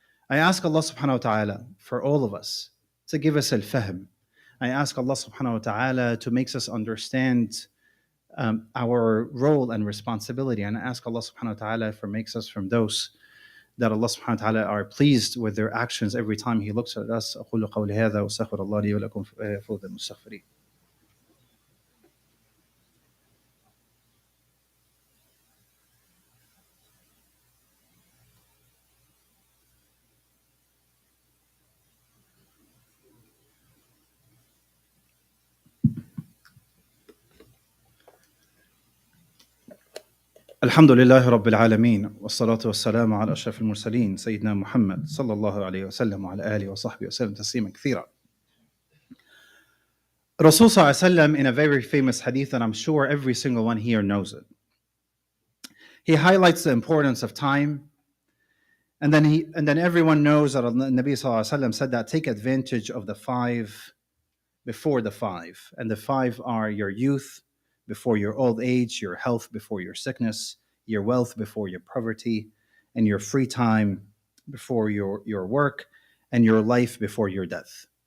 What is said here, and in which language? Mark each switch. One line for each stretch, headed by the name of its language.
English: I ask Allah subhanahu wa ta'ala for all of us to give us al-fahm. I ask Allah subhanahu wa ta'ala to make us understand our role and responsibility. And I ask Allah subhanahu wa ta'ala for makes us from those that Allah subhanahu wa ta'ala are pleased with their actions every time He looks at us.
Arabic: أقول قولي هذا وأستغفر الله لي ولكم فوز المستغفرين. الحمد لله رب العالمين والصلاة والسلام على أشرف المرسلين سيدنا محمد صلى الله عليه وسلم وعلى آله وصحبه وسلم تسليما كثيرا.
English: Rasul sallallahu alaihi wasallam, in a very famous hadith, and I'm sure every single one here knows it, he highlights the importance of time, and then everyone knows that Nabi sallallahu alaihi wasallam said that take advantage of the 5 before the 5, and the 5 are your youth before your old age, your health before your sickness, your wealth before your poverty, and your free time before your work, and your life before your death.